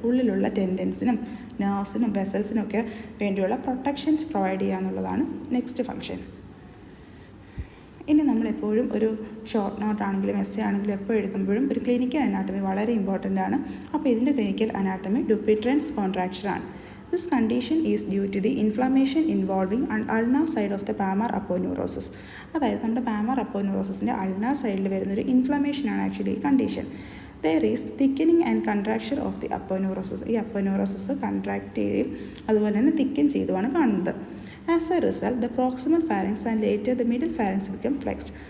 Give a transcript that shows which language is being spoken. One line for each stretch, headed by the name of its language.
Malayalam: ഉള്ളിലുള്ള ടെൻഡൻസിനും നെർവ്സിനും വെസൽസിനും ഒക്കെ വേണ്ടിയുള്ള പ്രൊട്ടക്ഷൻസ് പ്രൊവൈഡ് ചെയ്യുക എന്നുള്ളതാണ് നെക്സ്റ്റ് ഫങ്ഷൻ. ഇനി നമ്മളെപ്പോഴും ഒരു ഷോർട്ട് നോട്ട് ആണെങ്കിലും എസ്സേ ആണെങ്കിലും എപ്പോൾ എഴുതുമ്പോഴും ഒരു ക്ലിനിക്കൽ അനാട്ടമി വളരെ ഇമ്പോർട്ടൻ്റ് ആണ്. അപ്പോൾ ഇതിൻ്റെ ക്ലിനിക്കൽ അനാട്ടമി ഡുപ്പിട്രൻസ് കോൺട്രാക്ഷൻ ആണ്.
English: This condition is due to the inflammation involving ulnar side of the Palmar Aponeurosis.
Malayalam: അതായത് നമ്മുടെ പാമാർ അപ്പോന്യൂറോസിൻ്റെ അൾനാർ സൈഡിൽ വരുന്നൊരു ഇൻഫ്ലമേഷനാണ് ആക്ച്വലി ഈ condition.
English: There is thickening and contraction of the aponeurosis.
Malayalam: ഈ അപ്പോന്യൂറോസിസ് കൺട്രാക്ട് ചെയ്യുകയും അതുപോലെ തന്നെ തിക്കൻ ചെയ്തുമാണ് കാണുന്നത്.
English: As a result the proximal phalanx and later the middle phalanx become flexed.